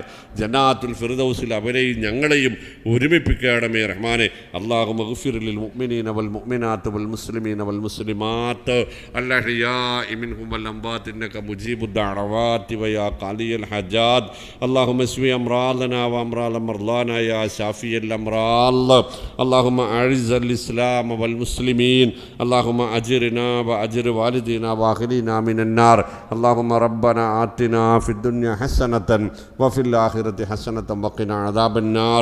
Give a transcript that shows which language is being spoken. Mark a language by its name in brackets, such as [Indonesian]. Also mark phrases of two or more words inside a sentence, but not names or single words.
[Malayalam] ജന്നാത്തുൽ ഫിർദൗസിൽ അവരെയും ഞങ്ങളെയും ഒരുമിപ്പിക്കണമേ റഹ്മാനെ. [Arabic] اللهم اغفر للمؤمنين والمؤمنات والمسلمين والمسلمات الأحياء منهم والأموات إنك مجيب الدعوات ويا قاضي الحاجات. اللهم أمراضنا وأمراض مرضانا يا شافي الأمراض. اللهم أعز الإسلام والمسلمين. اللهم أجرنا وأجر والدينا وأهلنا من النار. اللهم ربنا آتنا في الدنيا حسنة وفي الآخرة حسنة وقنا عذاب النار.